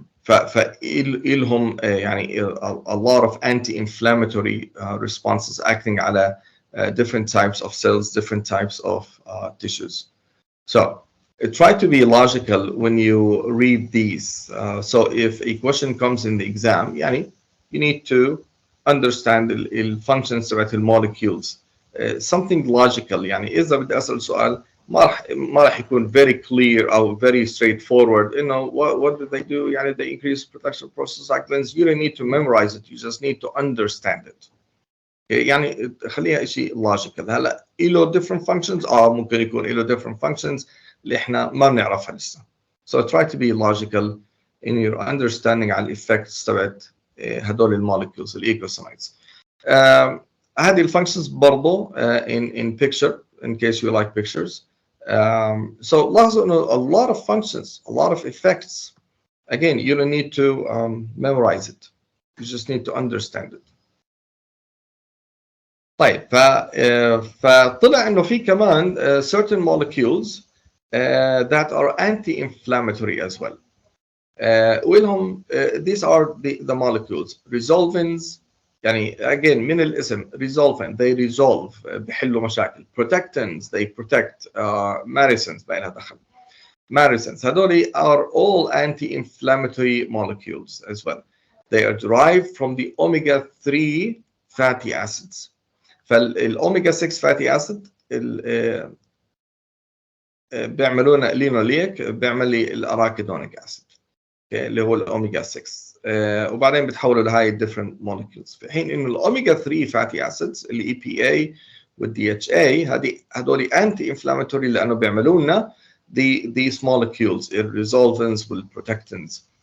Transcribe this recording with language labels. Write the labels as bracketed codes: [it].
[ar] فإلهم يعني [en] a lot of anti-inflammatory responses acting على different types of cells, different types of tissues. So try to be logical when you read these. So if a question comes in the exam, يعني you need to understand the functions تبعت molecules. Something logical. [ar] يعني إذا بدي أسأل سؤال ما راح يكون [en] very clear [ar] أو [en] very straightforward. You know what do they do? يعني they increase production of prostacyclins. You don't need to memorize it. You just need to understand it. [ar] يعني خليها شيء logical. هلا له different functions. ممكن يكون له different functions اللي إحنا ما بنعرفها لسه. [en] So try to be logical in your understanding على effects [ar] تبعت هدول المولكيولز الايكوسينايدز. هذه الفانكشنز برضه [en] in picture in case you like pictures. So لاحظوا انه a lot of functions, a lot of effects. Again, you don't need to memorize it. You just need to understand it. [ar] طيب فطلع انه في كمان [en] certain molecules that are anti-inflammatory as well. [ar] ولهم [en] these are the molecules resolvins. يعني again [ar] من الاسم [en] resolvent they resolve [ar] بيحلوا مشاكل. [en] Protectants they protect. medicines [ar] ما لها دخل. [en] Marisins. [ar] هذول [en] are all anti-inflammatory molecules as well. They are derived from the omega-3 fatty acids. [ar] فالأوميجا 6 fatty acid بيعملوا لنا لينوليك، بيعمل لي الأراكيدونيك أسيد اللي هو الأوميجا 6 وبعدين بتحولوا لهاي different molecules، في حين إنه الأوميجا 3 fatty acids اللي EPA والدي اتش اي هذول انتي انفلاماتوري لانه بيعملوا لنا [en] these molecules [ar] الresolvins والprotectants.